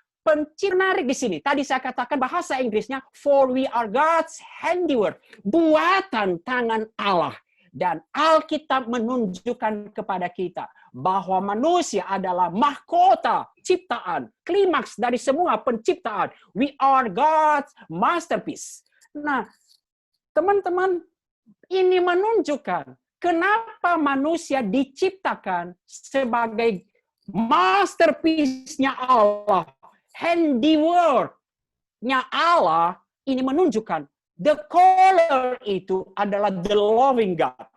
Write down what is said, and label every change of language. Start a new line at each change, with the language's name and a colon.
Indonesian: Menarik di sini. Tadi saya katakan bahasa Inggrisnya,
English: for we are God's handiwork.
Indonesian: Buatan tangan Allah. Dan Alkitab menunjukkan kepada kita bahwa manusia adalah mahkota ciptaan. Klimaks dari semua penciptaan.
English: We are God's masterpiece.
Indonesian: Nah, teman-teman, ini menunjukkan kenapa manusia diciptakan sebagai masterpiece-nya Allah. Handiwork-nya Allah, ini menunjukkan the caller itu adalah
English: the loving God.